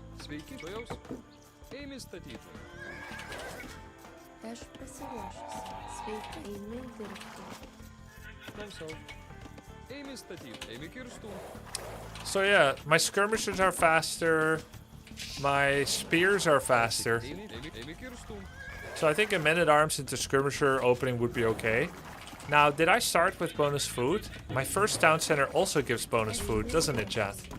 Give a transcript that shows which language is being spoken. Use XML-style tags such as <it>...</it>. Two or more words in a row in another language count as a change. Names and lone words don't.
<lt>Sveiki, tuojaus. Eimi statyti. Aš pasiruošusi. Sveiki, einu dirbti. Klausau. Eimi statyti. Eimi kirstų.</lt> <en>So yeah, my skirmishers are faster. My spears are faster. Eimi kirstų. So I think a man-at-arms into skirmisher opening would be okay. Now, did I start with bonus food? My first town center also gives bonus food, doesn't it, chat?</en>